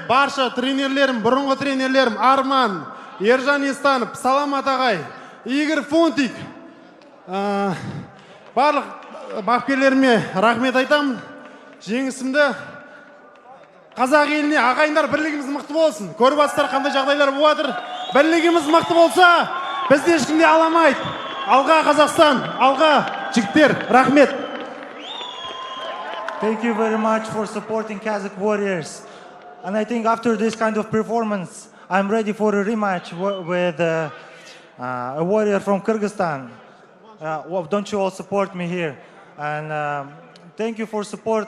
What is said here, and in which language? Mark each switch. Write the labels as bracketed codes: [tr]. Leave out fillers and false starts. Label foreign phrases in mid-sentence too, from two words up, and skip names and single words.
[kk] Барша тренерлерім, бұрынғы тренерлерім Арман, Ержан Естанов, Саламат ағай, Игорь Фунтик, барлық бапкерлеріме рахмет айтам. Жеңісімді қазақ еліне, ағайындар, бірлігіміз мықты болсын. Көріп атсыздар қандай жағдайлар болып жатыр. Бірлігіміз мықты болса, бізді ешкім де аламайды. Алға Қазақстан, алға жігіттер, рахмет. [en] Thank you very much for supporting Kazakh warriors. And I think after this kind of performance, I'm ready for a rematch with a warrior from Kyrgyzstan. Don't you all support me here? And thank you for support.